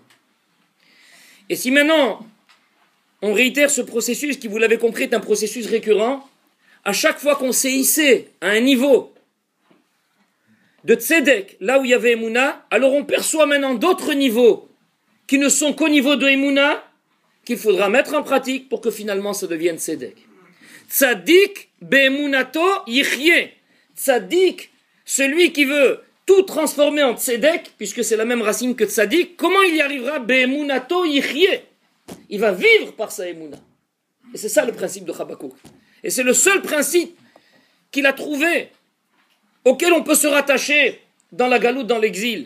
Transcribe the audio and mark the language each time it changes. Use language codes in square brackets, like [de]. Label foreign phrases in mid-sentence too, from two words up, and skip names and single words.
[fr] Et si maintenant, on réitère ce processus qui, vous l'avez compris, est un processus récurrent, à chaque fois qu'on s'est hissé à un niveau de tzedek, là où il y avait Emouna, alors on perçoit maintenant d'autres niveaux qui ne sont qu'au niveau de Emouna, qu'il faudra mettre en pratique pour que finalement ça devienne tzedek. [he] צדיק באמונתו יחיה. [fr] Tzadik, celui qui veut tout transformer en tzedek, puisque c'est la même racine que tzadik, comment il y arrivera? [he] באמונתו יחיה. [fr] Il va vivre par sa emuna. Et c'est ça le principe de Habakkuk. Et c'est le seul principe qu'il a trouvé, auquel on peut se rattacher dans la galoute, dans l'exil.